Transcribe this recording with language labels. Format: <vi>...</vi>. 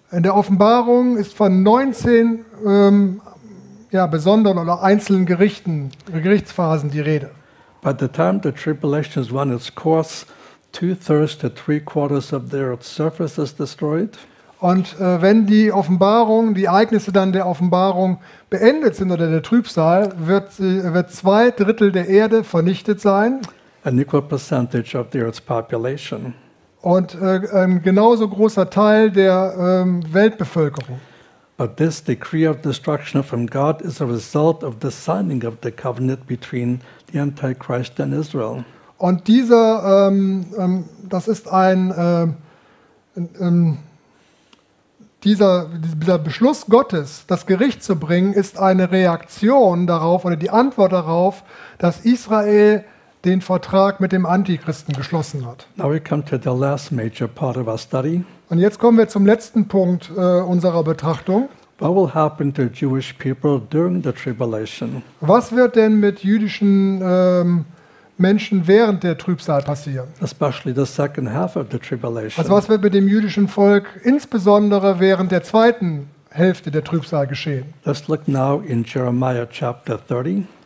<de>In der Offenbarung ist von 19 besonderen oder einzelnen Gerichten, Gerichtsphasen die Rede.</de> <en>By the time the tribulation has run its course, 2/3 to 3/4 of the earth's surface is destroyed.</en> <de>Und wenn die Offenbarung, die Ereignisse dann der Offenbarung beendet sind oder der Trübsal, wird 2/3 der Erde vernichtet sein.</de> <en>An equal percentage of the earth's population.</en> <de>Und ein genauso großer Teil der Weltbevölkerung.</de> <en>But this decree of destruction from God is a result of the signing of the covenant between the Antichrist and Israel.</en> <de>Und dieser, das ist ein dieser Beschluss Gottes, das Gericht zu bringen, ist eine Reaktion darauf oder die Antwort darauf, dass Israel den Vertrag mit dem Antichristen geschlossen hat.</de> <en>Now we come to the last major part of our study.</en> <de>Und jetzt kommen wir zum letzten Punkt unserer Betrachtung.</de> <en>What will happen to Jewish people during the tribulation?</en> <de>Was wird denn mit jüdischen Menschen während der Trübsal passieren?</de> <en>Especially the second half of the tribulation.</en> <de>Also was wird mit dem jüdischen Volk insbesondere während der zweiten Hälfte der Trübsal geschehen?</de> <en>Let's look now in Jeremiah chapter 30.</en>